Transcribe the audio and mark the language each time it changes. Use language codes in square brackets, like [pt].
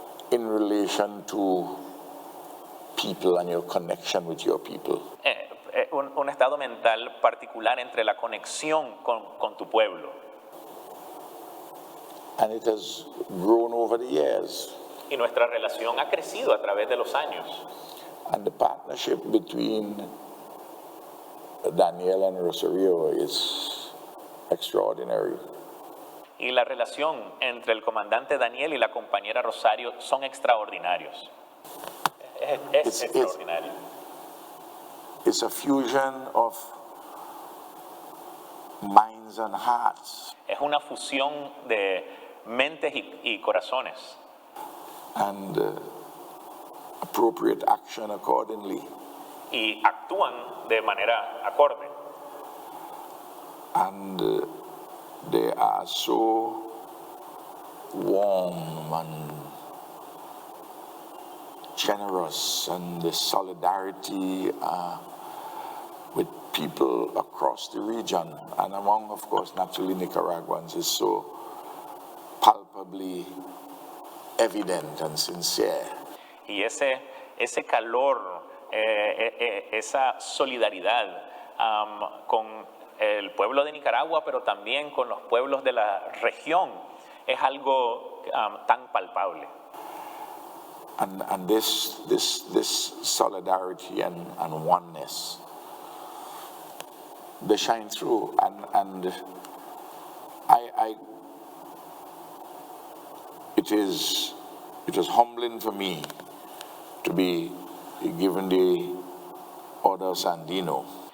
[en] In relation to people and your connection with your people. [es] un estado mental particular entre la conexión con tu pueblo. [en] And it has grown over the years. [es] Y nuestra relación ha crecido a través de los años. [en] And the partnership between Daniel and Rosario is extraordinary. [es] Y la relación entre el comandante Daniel y la compañera Rosario son extraordinarios. Es extraordinario. [en] It's a fusion of minds and hearts. [es] Es una fusión de mentes y corazones. [en] And appropriate action accordingly. [es] Y actúan de manera acorde. [en] And they are so warm and generous, and the solidarity with people across the region and among, of course, naturally Nicaraguans is so palpably evident and sincere. [es] Y ese calor, esa solidaridad con el pueblo de Nicaragua, pero también con los pueblos de la región, es algo tan palpable. [en] And this solidarity and oneness, they shine through. And it was humbling for me to be given the Order of Sandino.